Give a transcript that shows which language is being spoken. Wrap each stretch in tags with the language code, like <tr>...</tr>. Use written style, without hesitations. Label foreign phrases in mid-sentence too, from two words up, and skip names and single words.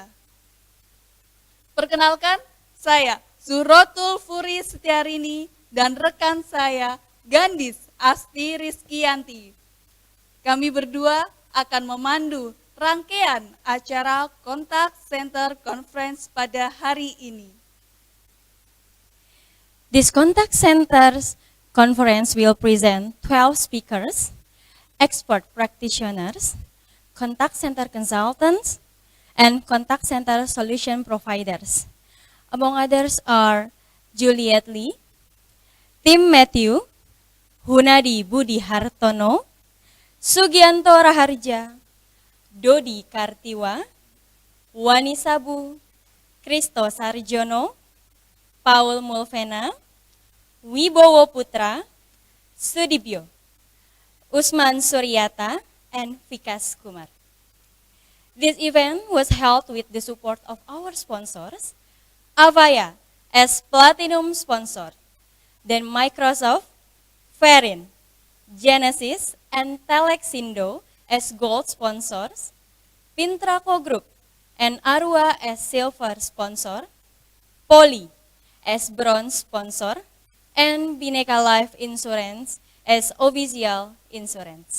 <id>Perkenalkan, saya Zuhrotul Furi Setiarini dan rekan saya Gandis Asti Rizkianti. Kami berdua akan memandu rangkaian acara kontak</id> <en>center conference</en> <id>pada hari ini.</id> <en>This contact center's conference will present 12 speakers, expert practitioners, contact center consultants, and contact center solution providers. Among others are Juliet Lee, Tim Matthew, Hunadi Budi Hartono, Sugianto Raharja, Dodi Kartiwa, Wani Sabu, Kristo Sarjono, Paul Mulvena, Wibowo Putra, Sudibyo, Usman Suryata, and Vikas Kumar. This event was held with the support of our sponsors, Avaya as Platinum sponsor, then Microsoft, Verin, Genesis, and Telexindo as Gold sponsors, Pintraco Group and Arua as Silver sponsor, Poli as Bronze sponsor, and Bineka Life Insurance as official insurance.</en>